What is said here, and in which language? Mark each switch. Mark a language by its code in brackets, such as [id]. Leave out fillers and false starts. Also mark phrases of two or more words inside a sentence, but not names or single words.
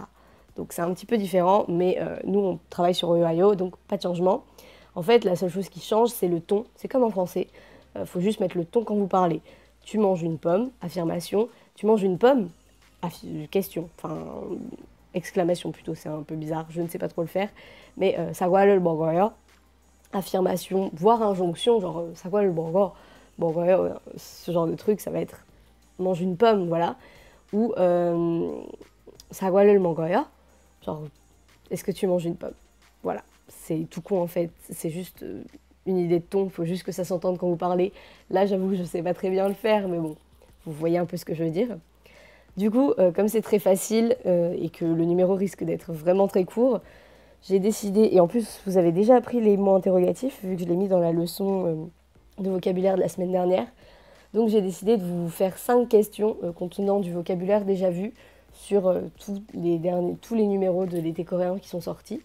[fr] Donc c'est un petit peu différent, mais nous on travaille sur oyo, ayo, donc pas de changement. En fait, la seule chose qui change, c'est le ton. C'est comme en français. Faut juste mettre le ton quand vous parlez. Tu manges une pomme, affirmation. Tu manges une pomme, question. Enfin, exclamation plutôt, c'est un peu bizarre, je ne sais pas trop le faire. [ko] Mais 사과를 먹어요, [fr] affirmation, voire injonction, genre [ko] 사과를 먹어, 먹어요, [fr] ce genre de truc, ça va être mange une pomme, voilà. [ko] Ou 사과를 먹어요, [fr] genre est-ce que tu manges une pomme? Voilà, c'est tout con en fait, c'est juste une idée de ton, il faut juste que ça s'entende quand vous parlez. Là, j'avoue que je ne sais pas très bien le faire, mais bon, vous voyez un peu ce que je veux dire. Du coup, comme c'est très facile et que le numéro risque d'être vraiment très court, j'ai décidé, et en plus vous avez déjà appris les mots interrogatifs, vu que je l'ai mis dans la leçon de vocabulaire de la semaine dernière, donc j'ai décidé de vous faire 5 questions contenant du vocabulaire déjà vu sur tous les numéros de l'été coréen qui sont sortis.